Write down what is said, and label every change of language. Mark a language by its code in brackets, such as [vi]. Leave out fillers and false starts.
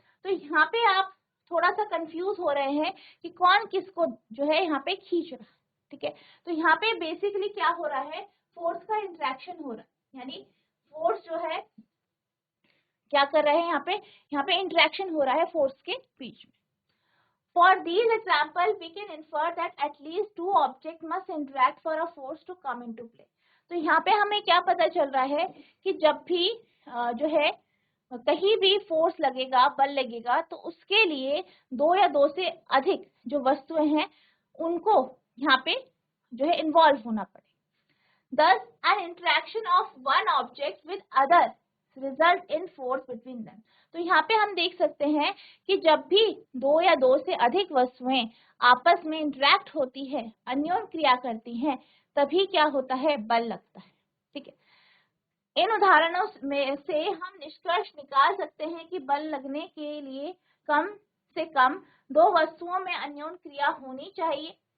[hi] तो यहाँ पे आप थोड़ा सा कंफ्यूज हो रहे हैं कि कौन किसको जो है यहाँ पे खींच रहा है, ठीक है। तो यहाँ पे बेसिकली क्या हो रहा है, फोर्स का इंट्रैक्शन हो रहा है, यानी फोर्स जो है क्या कर रहे हैं, यहाँ पे इंट्रैक्शन हो रहा है फोर्स के बीच में। [en] For these example, we can infer that at least two objects must interact for a force to come into play. [hi] तो यहाँ पे हमें क्या पता चल रहा है कि जब भी जो है कहीं भी फोर्स लगेगा, बल लगेगा, तो उसके लिए दो या दो से अधिक जो वस्तुएं हैं उनको यहाँ पे जो है इन्वॉल्व होना पड़े। [en] Thus, an interaction of one object with other result in force between them. [hi] तो यहाँ पे हम देख सकते हैं कि जब भी दो या दो से अधिक वस्तुएं आपस में इंटरेक्ट होती है, अन्योन क्रिया करती हैं, तभी क्या होता है, बल लगता है, ठीक है। इन उदाहरणों में से हम निष्कर्ष निकाल सकते हैं कि बल लगने के लिए कम से कम दो वस्तुओं में अन्योन क्रिया होनी चाहिए।